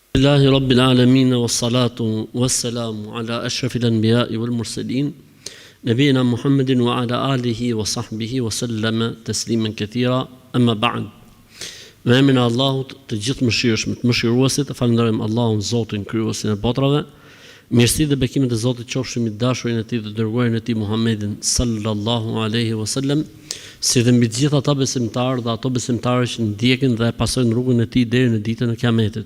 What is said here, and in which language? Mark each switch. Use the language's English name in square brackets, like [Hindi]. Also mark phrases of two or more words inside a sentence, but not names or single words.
[Arabic] الحمد لله رب العالمين والصلاة والسلام على أشرف الأنبياء والمرسلين نبينا محمد وعلى آله وصحبه وسلم تسليما كثيرا أما بعد. [Albanian] Me emrin e Allahut të gjithë mëshirshëm, të mëshiruesit, falenderojmë Allahun Zotin krijuesin e botrave. Mirësi dhe bekimet e Zotit qofshin mbi dashurin e Tij dhe dërguarin e Tij Muhammedin [Arabic] صلى الله عليه وسلم, [Albanian] si dhe mbi të gjithë ata besimtarë dhe ato besimtarë që ndjekin dhe pasojnë rrugën e Tij deri në ditën e Kiametit.